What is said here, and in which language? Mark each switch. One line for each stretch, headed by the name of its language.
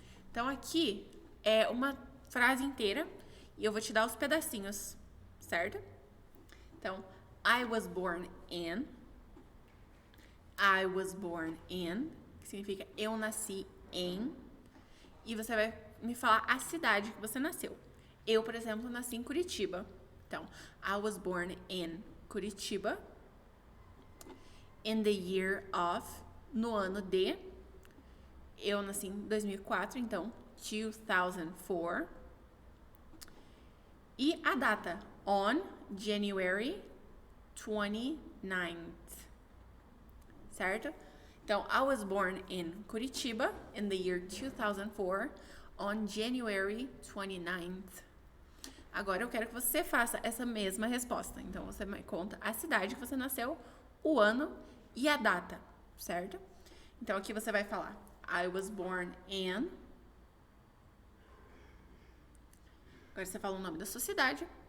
Portuguese: Então aqui é uma frase inteira e eu vou te dar os pedacinhos, certo?
English: Então, I was born in. I was born in,
Portuguese: que significa eu nasci em. E você vai me falar a cidade que você nasceu. Eu, por exemplo, nasci em Curitiba.
English: Então, I was born in Curitiba. In the year of,
Portuguese: no ano de. Eu nasci em 2004, então 2004. E a data,
English: on January 29th.
Portuguese: Certo?
English: Então, I was born in Curitiba in the year 2004 on January 29th.
Portuguese: Agora eu quero que você faça essa mesma resposta. Então, você me conta a cidade que você nasceu, o ano e a data, certo? Então, aqui você vai falar
English: I was born in.
Portuguese: Agora você fala o nome da sua cidade.